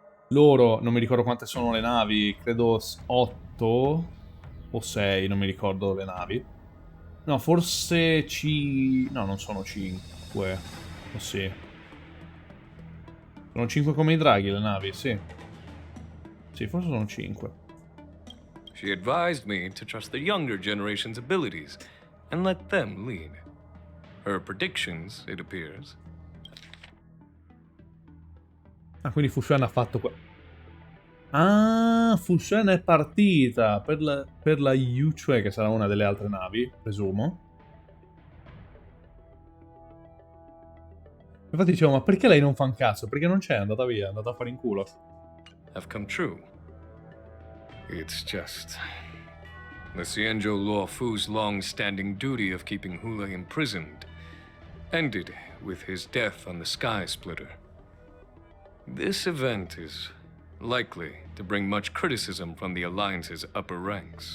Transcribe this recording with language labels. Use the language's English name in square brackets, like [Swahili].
[Italian] Loro, non mi ricordo quante sono le navi, credo 8 o 6, non mi ricordo le navi. No, forse no, non sono 5. O sì. Sono 5 come i draghi le navi, sì. Sì, forse sono 5. [English] She advised me to trust the younger generation's abilities and let them lead. Her predictions, it appears. [Italian] Ah, quindi Fu Xuan ha fatto Ah, Fu Xuan è partita per la Yushui, che sarà una delle altre navi, presumo. Infatti dicevo, ma perché lei non fa un cazzo? Perché non c'è, è andata via, è andata a fare in culo. [English] Have come true. It's just... the Xianzhou Luo Fu's long-standing duty of keeping Hulei imprisoned ended with his death on the Sky Splitter. This event is likely to bring much criticism from the Alliance's upper ranks.